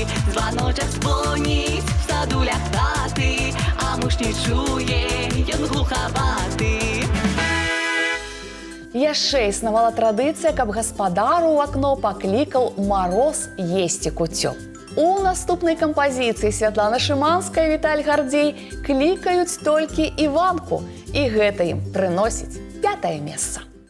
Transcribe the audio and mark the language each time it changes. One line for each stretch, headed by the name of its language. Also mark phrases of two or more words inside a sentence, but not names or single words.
Ukrainian: Звоночек дзвонить в саду ля хати, а муж не чує, ён глуховатий.
Belarusian: Яшчэ існавала традыцыя, каб гаспадару ў акно паклікаў мароз есці куццё. У наступнай кампазіцыі Святлана Шыманская, Віталь Гардзей клікаюць толькі Іванку, і гэта ім прыносіць 5-е месца.